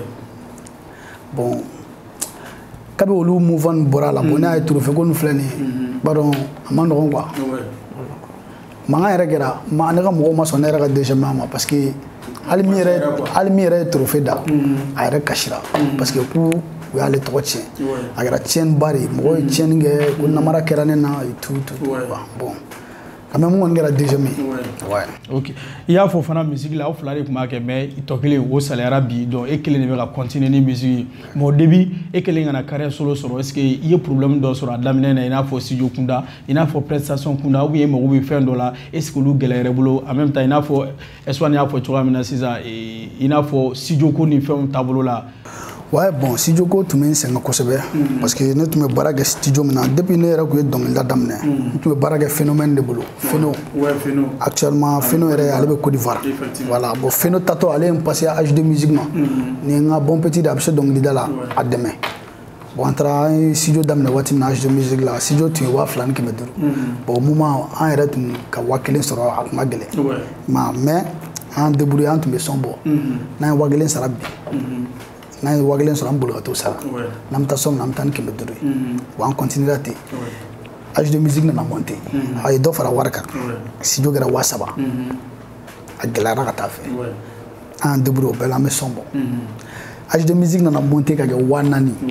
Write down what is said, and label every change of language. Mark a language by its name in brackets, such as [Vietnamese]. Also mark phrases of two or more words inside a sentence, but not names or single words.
[Bambara] bon kabi olu mouvement bɔra la bon ne y'a ye trophée ko nin filɛ nin ye b'a dɔn a ma nɔgɔn quoi mankan yɛrɛ kɛra ne ka mɔgɔw ma sɔn ne yɛrɛ ka deuxième ma parce que hali min yɛrɛ ye trophée da a yɛrɛ kasira parce que ko u y'ale tɔgɔ tiɲɛ a kɛra tiɲɛniba de ye mɔgɔw ye tiɲɛni kɛ ko namara kɛra ne na [French] tout bon quand même [Bambara] mun kɔni kɛra deuxième ye ok i y'a fɔ fana musique la aw fila de tun b'a kɛ mais tɔ kelen o saliyara bi donc e kelen de bɛ ka continuer ni musique ye [French] mais au début [Bambara] e kelen kana [French] carrière solo [Bambara] sɔrɔ [French] est ce que [Bambara] i ye problème dɔ sɔrɔ a daminɛ na i n'a fɔ studio kunda i n'a fɔ prestation kunda [French] ou bien [Bambara] i mago bɛ fɛn dɔ la [French] est ce que [Bambara] olu gɛlɛyara i bolo [French] en même temps [Bambara] i n'a fɔ Eswan y'a fɔ cogoya min na sisan i n'a fɔ studio ko ni fɛnw taabolo la. [French] ouais bon [Bambara] studio ko tun bɛ n sɛgɛn kosɛbɛ [French] parce que [Bambara] ne tun bɛ baara kɛ studio min na depuis ne yɛrɛ tun ye dɔnkilida daminɛ n tun bɛ baara kɛ Phénomène de bolo Feno actuellement Feno yɛrɛ ale bɛ Côte d'Ivoire [French] voilà bon [Bambara] Feno tatɔ ale ye n passé HD Musique ma ni n ka [French] bon petit [Bambara] de a bɛ se dɔnkilida la a dɛmɛ bon an taara an ye studio daminɛ waati min na HD Musique la studio tun ye 2500 bon [French] au moment [Bambara] an yɛrɛ tun ka 1000 sɔrɔ a tun ka gɛlɛn mais an débrouillé an tun bɛ son bɔ n'an ye 1000 sara bi n'an ye 1000 sɔrɔ an bolo ka t'o sara n'an bɛ taa sɔn min na an bɛ taa ni 500 ye bon an continuera ten HD Musique nana monter a ye dɔ fara wari kan studio kɛra 3000 a gɛlɛyara ka taa fɛ an débrouillé o bɛɛ la an bɛ son bɔ HD Musique nana monter ka kɛ 4000